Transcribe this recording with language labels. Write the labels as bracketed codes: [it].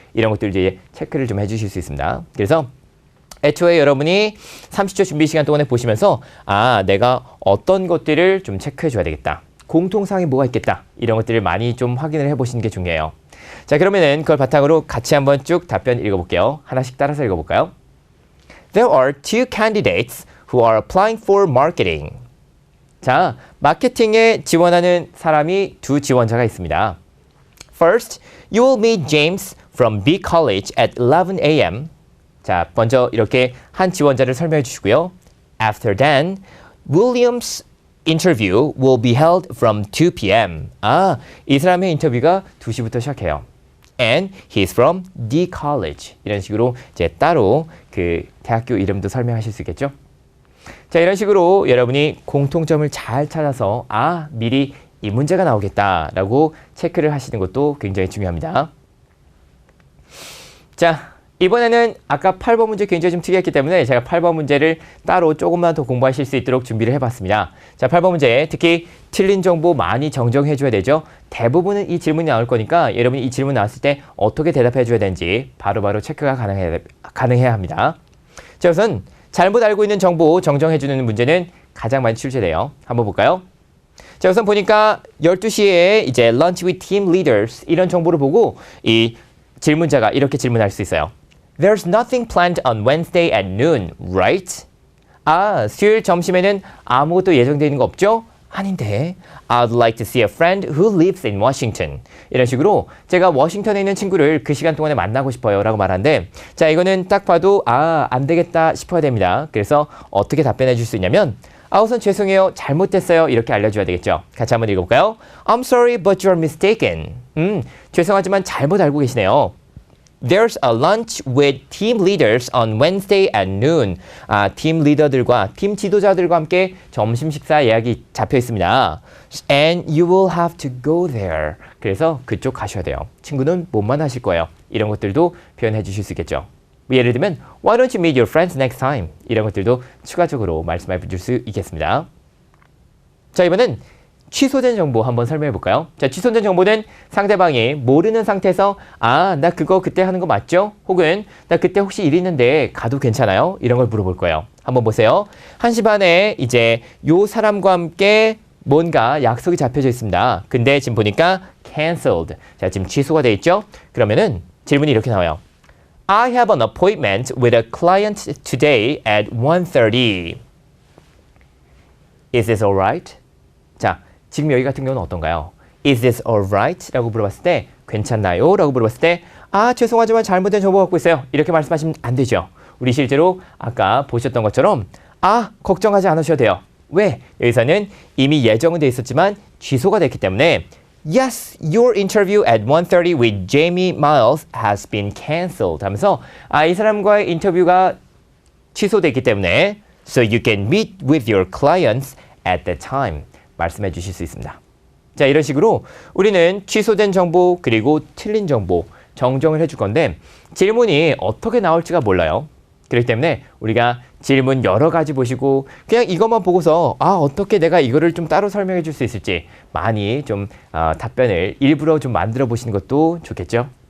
[ko] 이런 것들 이제 체크를 좀 해주실 수 있습니다. 그래서 애초에 여러분이 30초 준비 시간 동안에 보시면서 내가 어떤 것들을 좀 체크해 줘야 되겠다. 공통사항이 뭐가 있겠다. 이런 것들을 많이 좀 확인을 해보시는 게 중요해요. 자, 그러면은 그걸 바탕으로 같이 한번 쭉 답변 읽어볼게요. 하나씩 따라서 읽어볼까요? [en] There are two candidates who are applying for marketing. [ko] 자, 마케팅에 지원하는 사람이 두 지원자가 있습니다. [en] First, you will meet James from B College at 11 a.m. [ko] 자, 먼저 이렇게 한 지원자를 설명해 주시고요. [en] After then, William's interview will be held from 2 p.m. [ko] 이 사람의 인터뷰가 2시부터 시작해요. [en] And he's from D College. [ko] 이런 식으로 이제 따로 그 대학교 이름도 설명하실 수 있겠죠? 자, 이런 식으로 여러분이 공통점을 잘 찾아서 미리 이 문제가 나오겠다라고 체크를 하시는 것도 굉장히 중요합니다. 자, 이번에는 아까 8번 문제 굉장히 좀 특이했기 때문에 제가 8번 문제를 따로 조금만 더 공부하실 수 있도록 준비를 해봤습니다. 자, 8번 문제 특히 틀린 정보 많이 정정해 줘야 되죠. 대부분은 이 질문이 나올 거니까 여러분이 이 질문 나왔을 때 어떻게 대답해 줘야 되는지 바로바로 체크가 가능해야 합니다. 자, 우선 잘못 알고 있는 정보 정정해 주는 문제는 가장 많이 출제돼요. 한번 볼까요? 자, 우선 보니까 12시에 이제 [en] lunch with team leaders [ko] 이런 정보를 보고 이 질문자가 이렇게 질문할 수 있어요. [en] There's nothing planned on Wednesday at noon, right? [ko] 수요일 점심에는 아무것도 예정되어 있는 거 없죠? 아닌데. [en] I'd like to see a friend who lives in Washington. [ko] 이런 식으로 제가 워싱턴에 있는 친구를 그 시간 동안에 만나고 싶어요 라고 말하는데 자, 이거는 딱 봐도 안 되겠다 싶어야 됩니다. 그래서 어떻게 답변해 줄 수 있냐면 우선 죄송해요. 잘못됐어요. 이렇게 알려줘야 되겠죠. 같이 한번 읽어볼까요? [en] I'm sorry, but you're mistaken. [ko] 죄송하지만 잘못 알고 계시네요. [en] There's a lunch with team leaders on Wednesday at noon. [ko] 팀 리더들과 팀 지도자들과 함께 점심 식사 예약이 잡혀 있습니다. [en] And you will have to go there. [ko] 그래서 그쪽 가셔야 돼요. 친구는 못만 하실 거예요. 이런 것들도 표현해 주실 수 있겠죠. 예를 들면 [en] Why don't you meet your friends next time? [ko] 이런 것들도 추가적으로 말씀해 줄 수 있겠습니다. 자, 이번엔 취소된 정보 한번 설명해 볼까요? 자, 취소된 정보는 상대방이 모르는 상태에서 나 그거 그때 하는 거 맞죠? 혹은 나 그때 혹시 일 있는데 가도 괜찮아요? 이런 걸 물어볼 거예요. 한번 보세요. 1시 반에 이제 요 사람과 함께 뭔가 약속이 잡혀져 있습니다. 근데 지금 보니까 canceled. 자, 지금 취소가 돼 있죠? 그러면은 질문이 이렇게 나와요. [en] I have an appointment with a client today at 1:30. Is this alright? [ko] 자, 지금 여기 같은 경우는 어떤가요? [en] Is this alright? [ko] 라고 물어봤을 때 괜찮나요? 라고 물어봤을 때 죄송하지만 잘못된 정보 갖고 있어요. 이렇게 말씀하시면 안 되죠. 우리 실제로 아까 보셨던 것처럼 걱정하지 않으셔도 돼요. 왜? 여기서는 이미 예정은 돼 있었지만 취소가 됐기 때문에 [en] Yes, your interview at 1:30 with Jamie Miles has been cancelled [ko] 하면서 이 사람과의 인터뷰가 취소됐기 때문에 [en] So you can meet with your clients at that time [ko] 말씀해 주실 수 있습니다. 자, 이런 식으로 우리는 취소된 정보 그리고 틀린 정보 정정을 해줄 건데 질문이 어떻게 나올지가 몰라요. 그렇기 때문에 우리가 질문 여러 가지 보시고 그냥 이것만 보고서 어떻게 내가 이거를 좀 따로 설명해 줄 수 있을지 많이 좀 답변을 일부러 좀 만들어 보시는 것도 좋겠죠.